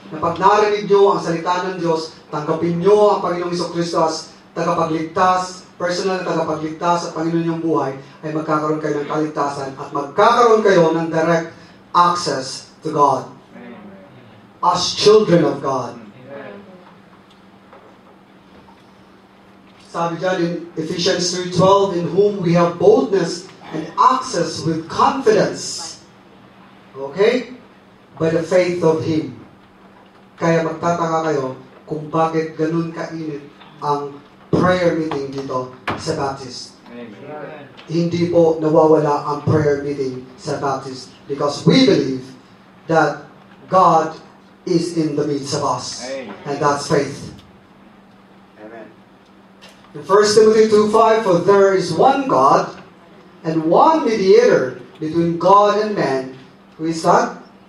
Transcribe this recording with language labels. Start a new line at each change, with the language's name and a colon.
Filipino: Na pag narinig nyo ang salita ng Diyos, tanggapin nyo ang Panginoong Jesucristo as tagapagligtas, personal na tagapagligtas at Panginoon yung buhay, ay magkakaroon kayo ng kaligtasan at magkakaroon kayo ng
English: direct access to God. As children of God.
Filipino: Sabi dyan
English: in Ephesians 3:12, in whom we have boldness and access with confidence Okay? By the faith of Him.
Filipino: Kaya magtataka kayo kung bakit ganun kainit ang prayer meeting dito sa Baptist.
English: Amen.
Filipino: Hindi po nawawala ang
English: prayer meeting sa Baptist because we believe that God is in the midst of us. Amen. And that's faith. Amen. In 1 Timothy 2:5, for there is one God and one mediator between God and man. Who is that?